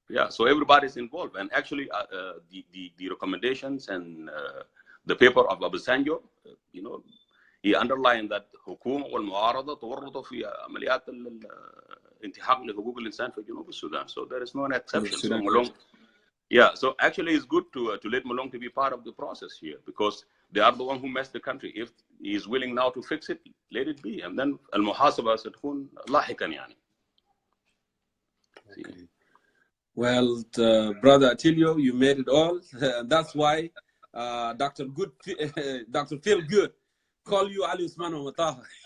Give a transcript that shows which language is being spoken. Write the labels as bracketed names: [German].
[English] So everybody's involved. And actually, the recommendations and the paper of Obasanjo, he underlined that [Arabic] الحكومة والمعارضة تورطوا في عمليات انتهاك لحقوق الإنسان في جنوب السودان. [English] So there is no exception. So Malong, so actually it's good to let Malong to be part of the process here, because they are the one who messed the country. If he is willing now to fix it, let it be. And then [Arabic] المحاسبة ستكون لاحقا يعني. [English] Okay. Well, Brother Attilio, you made it all. That's why Dr. Phil Good call you Ali Usman Mataha.